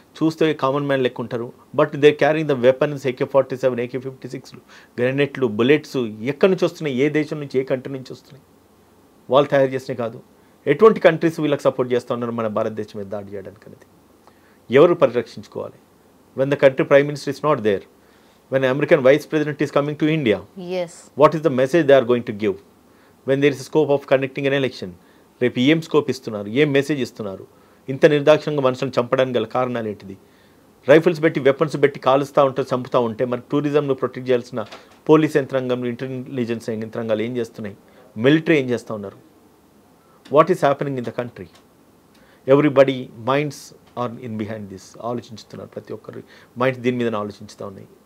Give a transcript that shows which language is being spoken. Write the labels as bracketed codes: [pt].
[te] చూస్తే common man లెక్క ఉంటారు, [en] but they carrying the weapons, [te] AK-47, AK-56, గ్రెనేట్లు, bullets ఎక్కడి నుంచి వస్తున్నాయి? ఏ దేశం నుంచి, ఏ కంట్రీ నుంచి వస్తున్నాయి? వాళ్ళు తయారు చేసినవి కాదు. ఎటువంటి కంట్రీస్ వీళ్ళకి సపోర్ట్ చేస్తూ ఉన్నారు మన భారతదేశం మీద దాడి చేయడానికి అనేది? ఎవరు పరిరక్షించుకోవాలి? [en] When the country prime minister is not there, when an American vice president is coming to India, yes, what is the message they are going to give? When there is a scope of conducting an election, [te] రేపు ఏం scope ఇస్తున్నారు, ఏం message ఇస్తున్నారు? ఇంత నిర్దాక్షిణంగా మనుషులను చంపడానికి గల కారణాలు ఏంటిది? రైఫిల్స్ పెట్టి, వెపన్స్ పెట్టి కాలుస్తూ ఉంటారు, చంపుతూ ఉంటే మరి టూరిజంను ప్రొటెక్ట్ చేయాల్సిన పోలీస్ యంత్రాంగం, ఇంటెలిజెన్స్ యంత్రాంగాలు ఏం చేస్తున్నాయి? మిలిటరీ ఏం చేస్తూ ఉన్నారు? [en] What is happening in the country? Everybody minds are in behind this. [te] ఆలోచించుతున్నారు, ప్రతి ఒక్కరి మైండ్స్ దీని మీద ఆలోచిస్తూ ఉన్నాయి.